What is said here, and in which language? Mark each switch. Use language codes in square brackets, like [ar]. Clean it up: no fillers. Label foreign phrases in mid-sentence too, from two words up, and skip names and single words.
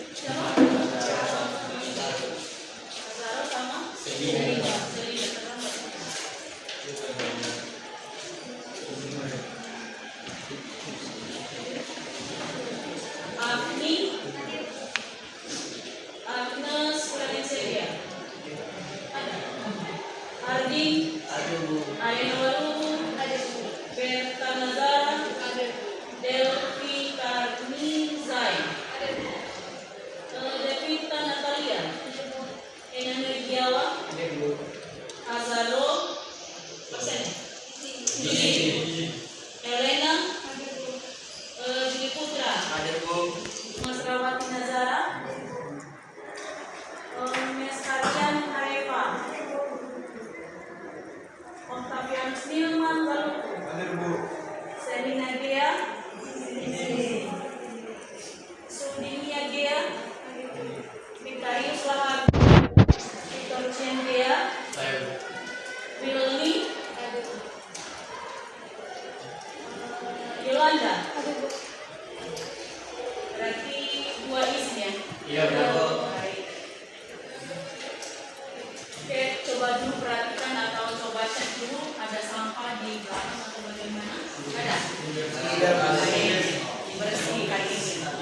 [id] Lazarus sama Selina. Agni, Agnes Valencia, Ardi, Arena Waru, Berta Nazara, Delvi Karni Zai, Devita Natalia, Ena Nergiawa, Azaro, Elena, Juli Putra, Mas Rawati Nazara, Mes Arjan Areva, Octavianus Nilman Galuku, Selina Gea, Sudinia Gea, Victorius Lahar, Victor Chen Gea, Wilni, Yolanda. Berarti dua isi ya? Iya, benar. Baik. Oke, coba dulu perhatikan atau coba cek dulu ada sampah di belakang atau bagaimana? Ada? Dibersihkan ini.